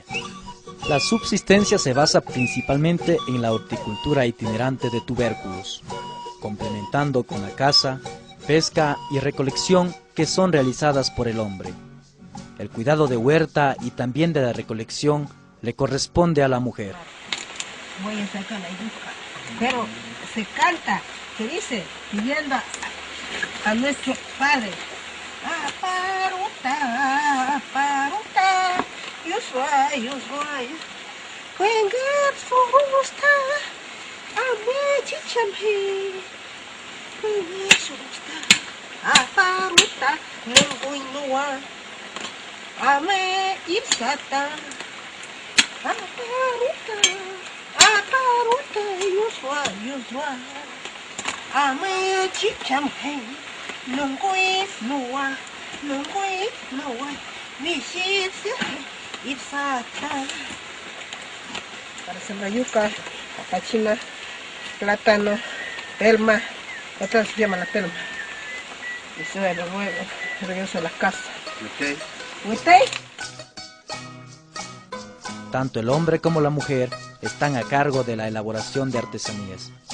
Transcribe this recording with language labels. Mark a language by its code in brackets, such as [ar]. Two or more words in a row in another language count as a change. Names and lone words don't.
[es] La subsistencia se basa principalmente en la horticultura itinerante de tubérculos, complementando con la caza, pesca y recolección que son realizadas por el hombre. El cuidado de huerta y también de la recolección le corresponde a la mujer. Voy a sacar la yuca, pero se canta, se dice, pidiendo a nuestro padre. [jiv] Aparuta, aparuta, yusway, cuengar surusta, ame chichamhe, cuengar surusta, aparuta, nunguy nuwa, ame ipsata, aparuta, yusway, ame chichamhe. Nunguy nuwa, nishitse, ipsata. [es] Para sembrar yuca, pachina, plátano, pelma, otra se llama la pelma. Y se ve luego, regreso a la casa. ¿Usted? Tanto el hombre como la mujer están a cargo de la elaboración de artesanías.